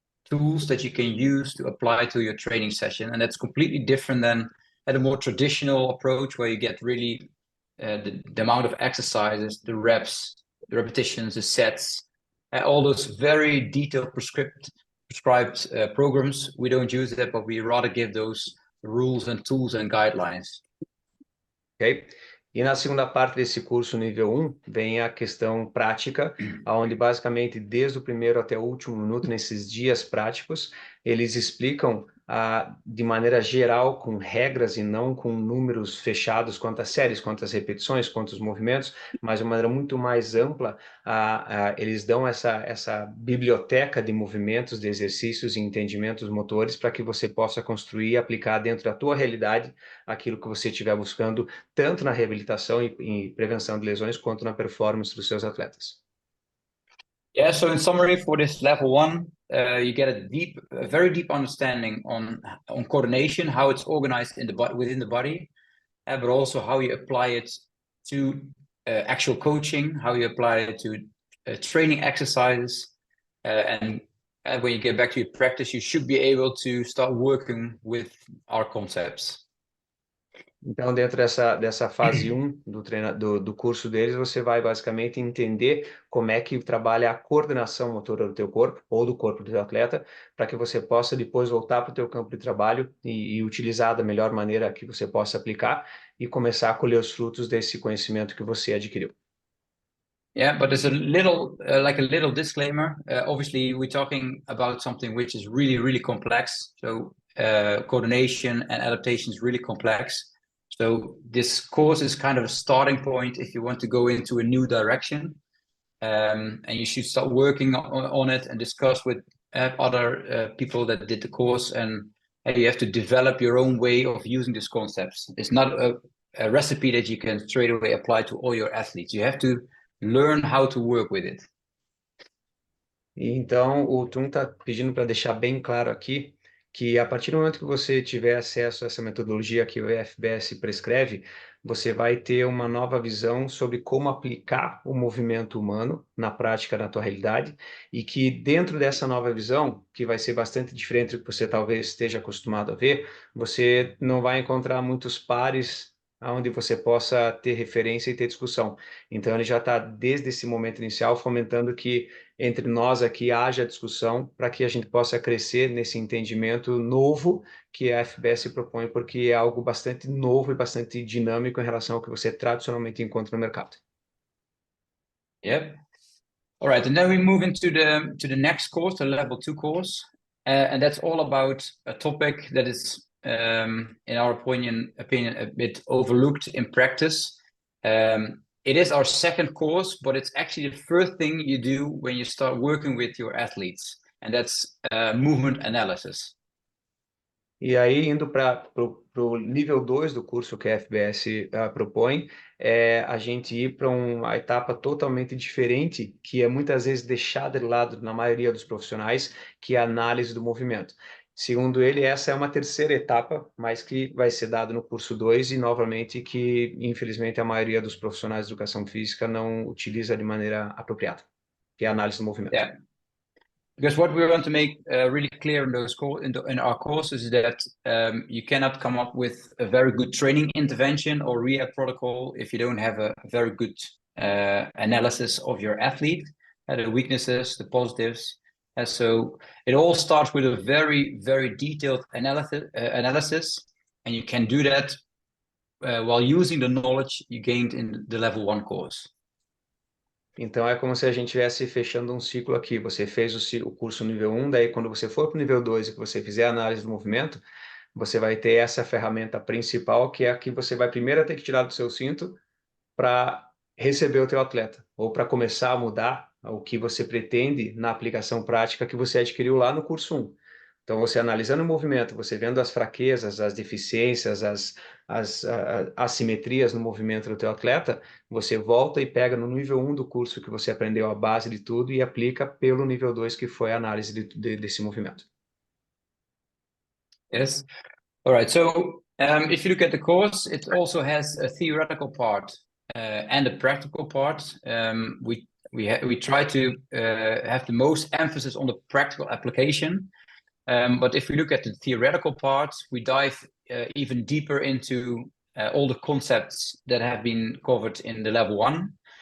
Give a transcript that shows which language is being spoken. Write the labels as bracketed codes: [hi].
[en] tools that you can use to apply to your training session, and that's completely different than at a more traditional approach where you get really the amount of exercises, the reps, the repetitions, the sets, all those very detailed prescribed programs. We don't use that, but we rather give those rules and tools and guidelines. Ok? [pt] E na segunda parte desse curso nível 1, vem a questão prática, onde basicamente desde o primeiro até o último minuto, nesses dias práticos, eles explicam de maneira geral, com regras e não com números fechados, quantas séries, quantas repetições, quantos movimentos, mas de uma maneira muito mais ampla, eles dão essa biblioteca de movimentos, de exercícios e entendimentos motores para que você possa construir e aplicar dentro da tua realidade aquilo que você estiver buscando, tanto na reabilitação e prevenção de lesões, quanto na performance dos seus atletas. [en] Yeah, so in summary, for this level 1, you get a very deep understanding on coordination, how it's organized within the body, but also how you apply it to actual coaching, how you apply it to training exercises, and when you get back to your practice, you should be able to start working with our concepts. [pt] Então, dentro dessa fase 1 do curso deles, você vai basicamente entender como é que trabalha a coordenação motora do teu corpo ou do corpo do teu atleta, para que você possa depois voltar para o teu campo de trabalho e utilizar da melhor maneira que você possa aplicar e começar a colher os frutos desse conhecimento que você adquiriu. [en] Yeah, but there's a little disclaimer. Obviously, we're talking about something which is really, really complex. So coordination and adaptation is really complex. So this course is kind of a starting point if you want to go into a new direction. And you should start working on it and discuss with other people that did the course, and you have to develop your own way of using these concepts. It's not a recipe that you can straight away apply to all your athletes. You have to learn how to work with it. [pt] Então, o Teun está pedindo para deixar bem claro aqui que a partir do momento que você tiver acesso a essa metodologia que o FBS prescreve, você vai ter uma nova visão sobre como aplicar o movimento humano na prática, na tua realidade, e que dentro dessa nova visão, que vai ser bastante diferente do que você talvez esteja acostumado a ver, você não vai encontrar muitos pares onde você possa ter referência e ter discussão. Então, ele já está, desde esse momento inicial, fomentando que entre nós aqui haja discussão para que a gente possa crescer nesse entendimento novo que a FBS propõe, porque é algo bastante novo e bastante dinâmico em relação ao que você tradicionalmente encontra no mercado. [en] Yep. All right, and then we move into the next course, the level 2 course, and that's all about a topic that is, in our opinion, a bit overlooked in practice. It is our second course, but it's actually the first thing you do when you start working with your athletes, and that's movement analysis. [pt] E aí, indo para o nível 2 do curso que a FBS propõe, é a gente ir para uma etapa totalmente diferente, que é muitas vezes deixada de lado na maioria dos profissionais, que é a análise do movimento. Segundo ele, essa é uma terceira etapa, mas que vai ser dado no curso 2 e, novamente, que, infelizmente, a maioria dos profissionais de educação física não utiliza de maneira apropriada, que é a análise do movimento. [en] Yeah. Because what we want to make really clear in our courses is that you cannot come up with a very good training intervention or rehab protocol if you don't have a very good analysis of your athlete, the weaknesses, the positives. So it all starts with a very, very detailed analysis, and you can do that while using the knowledge you gained in the level 1 course. [pt] Então, é como se a gente estivesse fechando um ciclo aqui. Você fez o curso nível 1, daí quando você for para o nível 2 e que você fizer a análise do movimento, você vai ter essa ferramenta principal, que é a que você vai primeiro ter que tirar do seu cinto para receber o teu atleta, ou para começar a mudar o que você pretende na aplicação prática que você adquiriu lá no curso 1. Então, você analisando o movimento, você vendo as fraquezas, as deficiências, as assimetrias no movimento do teu atleta, você volta e pega no nível 1 do curso que você aprendeu a base de tudo e aplica pelo nível 2, que foi a análise desse movimento. [en] Yes. All right. So if you look at the course, it also has a theoretical part and a practical part. We try to have the most emphasis on the practical application. But if we look at the theoretical part, we dive even deeper into all the concepts that have been covered in the level 1.